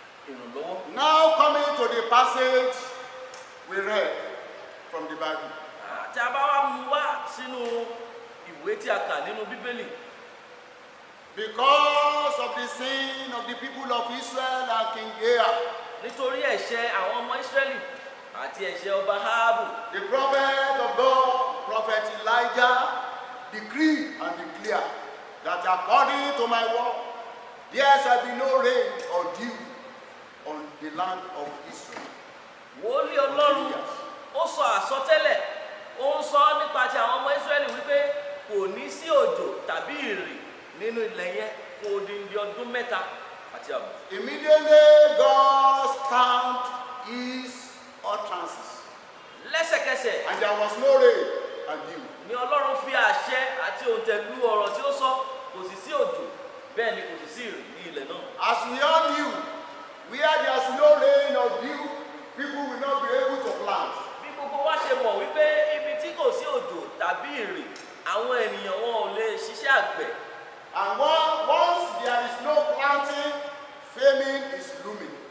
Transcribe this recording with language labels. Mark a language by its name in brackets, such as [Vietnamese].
[Yoruba] Ìrànlọ́wọ́. [English] Now coming to the passage we read from the Bible. [Yoruba] Tí a bá wá mú wá sínú ìwé tí a kà nínú Bíbélì, [English] Because of the sin of the people of Israel and King Ahab, [Yoruba] nítorí ẹ̀ṣẹ̀ àwọn ọmọ Ísírẹ́lì àti ẹ̀ṣẹ̀ ọba Áhábù, [English] the prophet of God, Prophet Elijah, decreed and declared that according to my word, there shall be no rain or dew on the land of Israel. [Yoruba] wòlíì Ọlọ́run ó sọ àsọtẹ́lẹ̀, ó ń sọ nípa ti àwọn ọmọ Ísírẹ́lì wípé kò ní sí òjò tàbí ìrì nínú ilẹ̀ yẹn fún odindi ọdún mẹ́ta àti àbọ̀. [English] Immediately God stamped his utterances, [Yoruba] Lẹ́sẹ̀kẹsẹ̀ [English] and there was no rain and dew. [Yoruba] ni Ọlọ́run fi àṣẹ àti òǹtẹ̀ lu ọ̀rọ̀ tí ó sọ, kò sì sí òjò bẹ́ẹ̀ ni kò sì sí ìrì ní ilẹ̀ náà. [English] As we all knew, where there's no rain or dew, people will not be able to plant. [Yoruba] Bí gbogbo wa ṣe mọ̀ wípé ibi tí kò sí òjò tàbí ìrì, àwọn ènìyàn wọn ò lè ṣiṣẹ́ àgbẹ̀. [English] And once there is no planting, famine is looming.